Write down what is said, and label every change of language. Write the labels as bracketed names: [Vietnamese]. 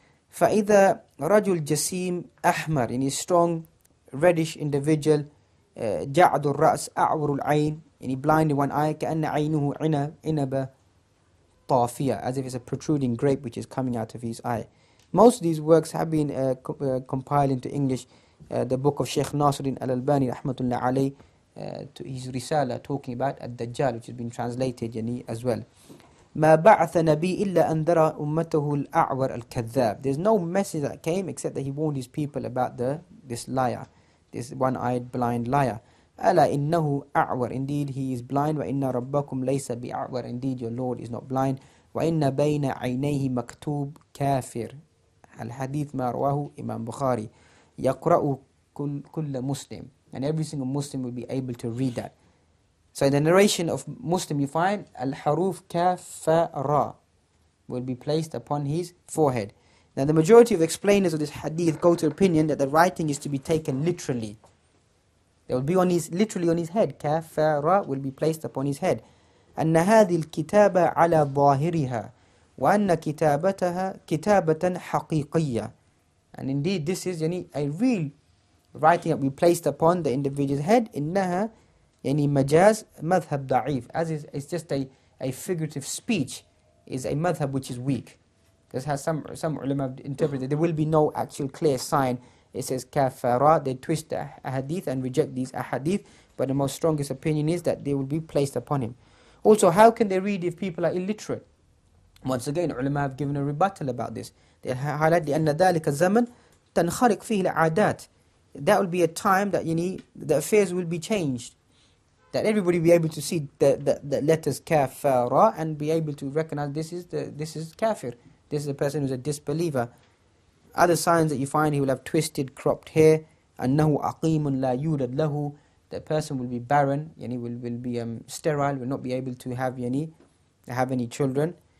[Arabic] فإذا رجل جسيم أحمر, [English] in his strong reddish individual, [Arabic] جعد الرأس أعور العين, [English] blind in one eye, [Arabic] كأن عينه عنب طافية, [English] as if it's a protruding grape which is coming out of his eye. Most of these works have been compiled into English. The book of Sheikh Nasiruddin Al-Albani rahmatullah alayh, to his Risala talking about Ad-Dajjal, which has been translated as well. [Arabic] ما بعث نبي إلا أنذر أمته الأعور الكذاب. [English] There's no message that came except that he warned his people about this liar, this one-eyed blind liar. [Arabic] ألا إنه أعور, [English] indeed he is blind. [Arabic] وإن ربكم ليس بأعور, [English] indeed your Lord is not blind. [Arabic] وإن بين عينيه مكتوب كافر. الحديث ما رواه Imam Bukhari. يقرأ كل مسلم, [English] and every single Muslim will be able to read that. So in the narration of Muslim you find Al-Haruf Kaf Fa Ra will be placed upon his forehead. Now the majority of explainers of this hadith go to opinion that the writing is to be taken literally. It will be literally on his head. Kaf Fa Ra will be placed upon his head. [Arabic] أن هذه الكتابة على ظاهرها وأن كتابتها كتابة حقيقية. [English] And indeed this is a real writing that we placed upon the individual's head. [Arabic] إنها majaz madhab da'if, [English] as is it's just a figurative speech, is a madhab which is weak. Because has some ulama interpreted there will be no actual clear sign. It says kafara, they twist the ahadith and reject these ahadith, but the most strongest opinion is that they will be placed upon him. Also, how can they read if people are illiterate? Once again, ulama have given a rebuttal about this. They highlight [Arabic] لأن ذلك الزمن تنخرق فيه العادات. [English] That will be a time that the affairs will be changed, that everybody will be able to see the letters kaf, fa, ra, and be able to recognize this is kafir, this is a person who's a disbeliever. Other signs that you find, he will have twisted, cropped hair. [Arabic] أنه أقيم لا يولد له, [English] the person will be barren, will be sterile, will not be able to have any children.